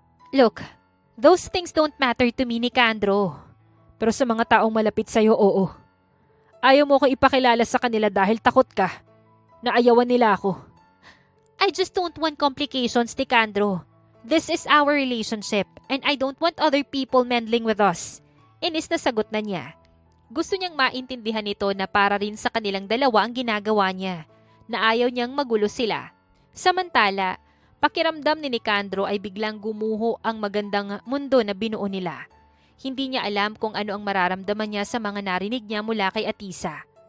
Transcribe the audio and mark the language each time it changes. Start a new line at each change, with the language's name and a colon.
English: Look, those things don't matter to me, Nicandro.
Filipino: Pero sa mga taong malapit sa'yo, oo. Ayaw mo ko ipakilala sa kanila dahil takot ka. Naayawan nila ako.
English: I just don't want complications, Nicandro. This is our relationship and I don't want other people meddling with us.
Filipino: Inis na sagot na niya. Gusto niyang maintindihan ito na para rin sa kanilang dalawa ang ginagawa niya, na ayaw niyang magulo sila. Samantala, pakiramdam ni Nicandro ay biglang gumuho ang magandang mundo na binuo nila. Hindi niya alam kung ano ang mararamdaman niya sa mga narinig niya mula kay Atisa.